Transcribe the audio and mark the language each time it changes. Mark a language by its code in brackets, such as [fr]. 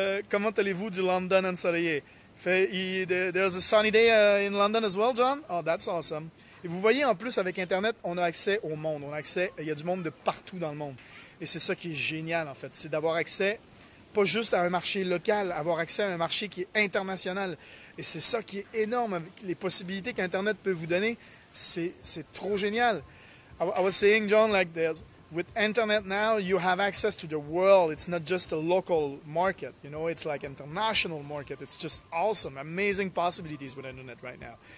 [fr] Comment allez-vous du London ensoleillé? [en] There's a sunny day in London as well, John? Oh, that's awesome. [fr] Et vous voyez, en plus, avec Internet, on a accès au monde. Il y a du monde de partout dans le monde. Et c'est ça qui est génial, en fait. C'est d'avoir accès, pas juste à un marché local, avoir accès à un marché qui est international. Et c'est ça qui est énorme, avec les possibilités qu'Internet peut vous donner. C'est trop génial. [en] I was saying, John, like this, with Internet now, you have access to the world. It's not just a local market. You know, it's like international market. It's just awesome, amazing possibilities with Internet right now.